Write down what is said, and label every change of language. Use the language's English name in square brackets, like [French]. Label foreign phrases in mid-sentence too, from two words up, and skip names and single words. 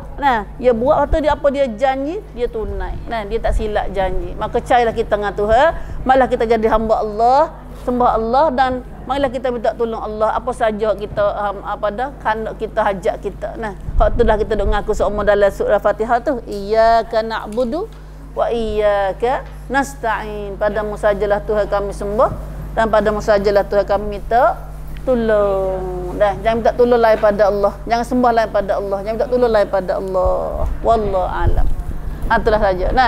[Malay] Nah, dia buat lepas tu dia apa dia janji, dia tunai. Nah, dia tak silap janji. Maka percayalah kita dengan Tuhan, malah kita jadi hamba Allah, sembah Allah dan marilah kita minta tolong Allah apa saja kita kandak kita hajat kita. Nah, hak tu dah kita duk ngaku seumur dalam surah Fatihah tu, [Arabic] iyyaka na'budu wa iyyaka nasta'in. [Malay] Padamu sajalah Tuhan kami sembah dan padamu sajalah Tuhan kami minta tolong. Dah, jangan minta tolong lain pada Allah. Jangan sembah lain pada Allah. Jangan minta tolong lain pada Allah. [Arabic] Wallahu alam. [Malay] Itulah saja. Nah,